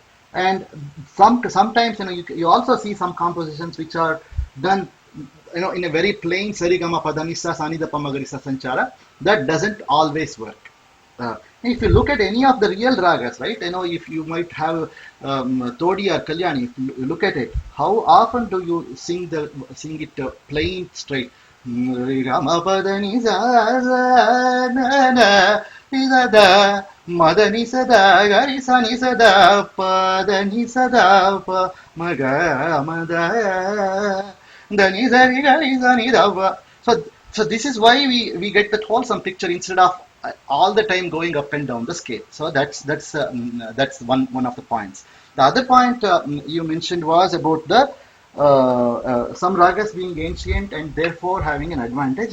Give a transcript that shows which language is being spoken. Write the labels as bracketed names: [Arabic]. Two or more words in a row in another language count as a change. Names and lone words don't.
[English] And sometimes you also see some compositions which are done in a very plain Sarigama Padanisa Sanida Pamagarisa Sanchara. That doesn't always work. If you look at any of the real ragas, right, if you might have Todi or Kalyani, if you look at it, how often do you sing it plain straight? Ramapadani sa na na da madani sada gari sani sada padani sada pa maga mada dani sani gari sani da pa. So this is why we get that wholesome picture instead of all the time going up and down the scale. So that's one of the points. The other point you mentioned was about the some ragas being ancient and therefore having an advantage.